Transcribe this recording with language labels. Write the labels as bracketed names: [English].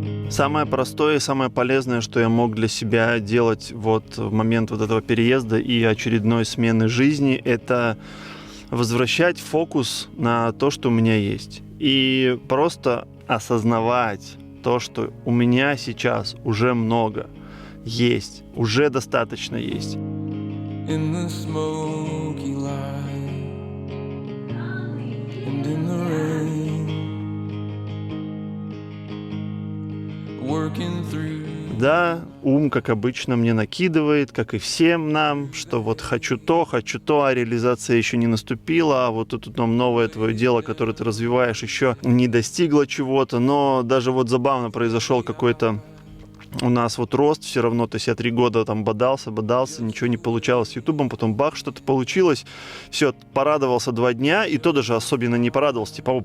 [Russian] Самое простое и самое полезное, что я мог для себя делать в момент этого переезда и очередной смены жизни, это возвращать фокус на то, что у меня есть. И просто осознавать то, что у меня сейчас уже много есть, уже достаточно есть. [English] In the smoky light, and in the rain, working through. [Russian] Да, ум, как обычно, мне накидывает, как и всем нам, что хочу то, а реализация еще не наступила, а тут новое твое дело, которое ты развиваешь, еще не достигло чего-то, но даже забавно произошел какой-то у нас рост все равно, то есть я 3 года бодался, ничего не получалось с Ютубом, потом бах, что-то получилось, все, порадовался 2 дня, и то даже особенно не порадовался,